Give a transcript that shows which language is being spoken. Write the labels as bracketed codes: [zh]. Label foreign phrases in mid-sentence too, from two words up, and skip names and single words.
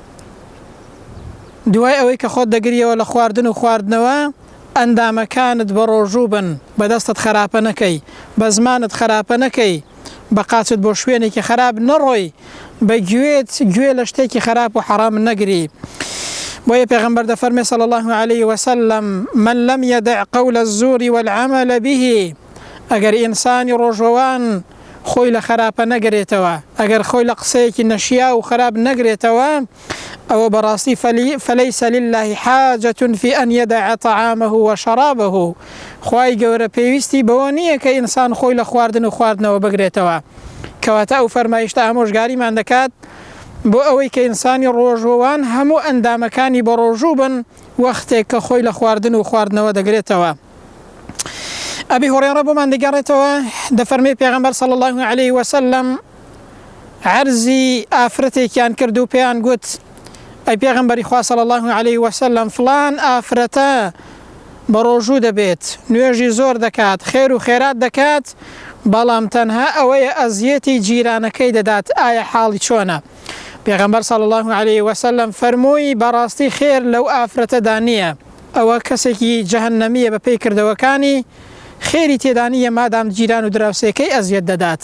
[ckb] دوای ئەوەی کە خۆت دەگریەوە لە خواردن و خواردنەوە، ئەندامەکانت بە ڕۆژوو بن، بەدەستت خراپە نەکەی، بە زمانت خراپە نەکەی، بە قاچت بۆ شوێنێکی خراپ نەڕۆی، بە گوێ لە شتێکی خراپ و حرام نەگری. بۆیە پێغەمبەر دەفەرمێ [ar] صلی الله عليه وسلم: من لم يدع قول الزور والعمل به. [ckb] ئەگەر ئینسانی ڕۆژوەوان خۆی لە خراپە نەگرێتەوە، ئەگەر خۆی لە قسەیەکی نەشیا و خراپ نەگرێتەوە، ئەوە بەڕاستی [ar] فليس لله حاجة في أن يدع طعامه وشرابه. [ckb] خوای گەورە پێویستی بەوە نییە کە ئینسان خۆی لە خواردن و خواردنەوە بگرێتەوە. کەواتە ئەو فەرمایشتە ئامۆژگاریمان دەکات بۆ ئەوەی کە ئینسانی ڕۆژوەوان هەموو ئەندامەکانی بە ڕۆژوو بن وەختێک کە خۆی لە خواردن و خواردنەوە دەگرێتەوە. ئەبی هورێرە بۆمان دەگەڕێتەوە، دەفەرمێ پێغەمبەر [ar] صلی الله عليه وسلم [ckb] عەرزی ئافرەتێکیان کرد و پێیان گوت: ئەی پێغەمبەری خوا [ar] صلی الله عليه وسلم، [ckb] فلان ئافرەتە بە ڕۆژوو دەبێت، نوێژی زۆر دەکات، خێر و خێرات دەکات، بەڵام تەنها ئەوەیە ئەزیەتی جیرانەکەی دەدات، ئایا حاڵی چۆنە؟ پێغەمبەر [ar] صلی الله عليه وسلم [ckb] فەرمووی: بەڕاستی خێر لەو ئافرەتەدا نییە، ئەوە کەسێکی جەهەنەمیە بە پێی کردەوەکانی، خێری تێدا نییە مادام جیران و دراوسێکەی ئەزیەت دەدات.